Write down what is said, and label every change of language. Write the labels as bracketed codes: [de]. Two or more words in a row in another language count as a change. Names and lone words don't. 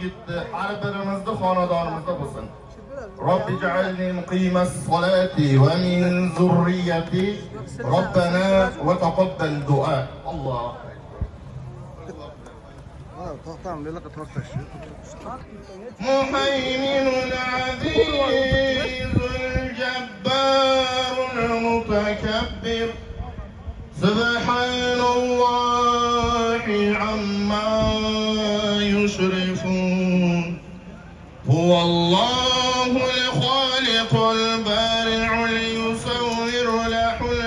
[tr] gitti. [uz] Har birimizni xonadonimizda bo'lsin. [ar] ربي اجعلني مقيم الصلاة ومن ذريتي. ربنا وتقبل دعاء. Alloh. مهيمن العزيز الجبار المتكبر سبحان الله عما يشركون هو الله الخالق البارع المصور له